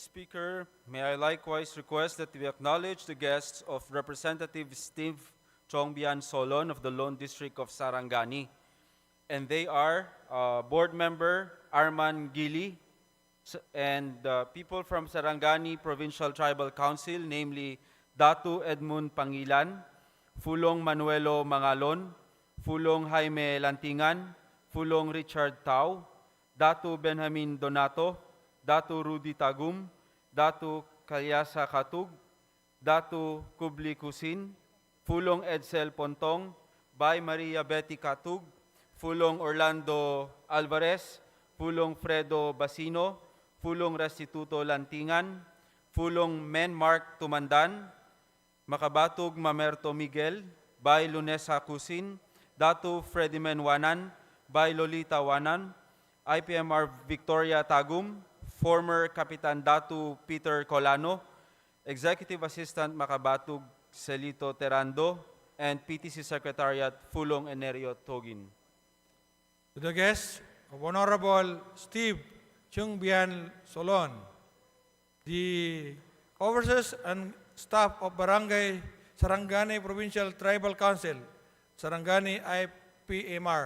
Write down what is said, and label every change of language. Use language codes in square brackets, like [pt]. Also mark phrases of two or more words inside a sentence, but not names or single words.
[en] Speaker, may I likewise request that we acknowledge the guests of Representative Steve Chongbian Solon of the Lone District of Sarangani. And they are Board Member Arman Gili, and people from Sarangani Provincial Tribal Council, namely Datu Edmund Pangilan, Fulong Manuelo Mangalon, Fulong Jaime Lantingan, Fulong Richard Tau, Datu Benjamin Donato, Datu Rudy Tagum, Datu Kalyasa Katug, Datu Kubli Kusin, Fulong Edsel Pontong, by Maria Betty Katug, Fulong Orlando Alvarez, Fulong Fredo Basino, Fulong Restituto Lantingan, Fulong Men Mark Tumandan, Makabatug Mamerto Miguel, by Lunesa Kusin, Datu Fredimen Wanan, by Lolita Wanan, IPMR Victoria Tagum, former Kapitan Datu Peter Colano, Executive Assistant Makabatug Celito Terando, and PTC Secretariat Fulong Enerio Togin. To the guests of Honorable Steve Chungbian Solon, the officers and staff of Barangay Sarangani Provincial Tribal Council, Sarangani IPMR.